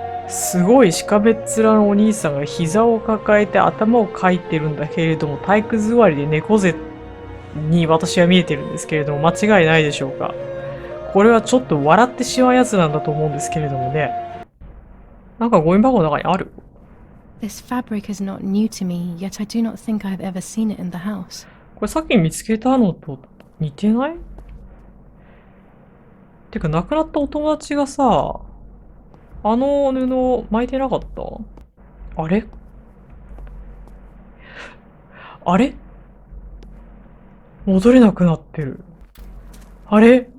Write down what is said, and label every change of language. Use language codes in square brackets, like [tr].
[ja] すごいしかめっ面のお兄さんが膝を抱えて頭をかいてるんだけれども、体育座りで猫背に私は見えてるんですけれども、間違いないでしょうか。これはちょっと笑ってしまうやつなんだと思うんですけれどもね。なんかゴミ箱の中にある。 [en] This fabric is not new to me, yet I do not think I have ever seen it in the house. [ja] これさっき見つけたのと似てない？てか亡くなったお友達がさ、あの布巻いてなかった？あれ？あれ？戻れなくなってる。あれ？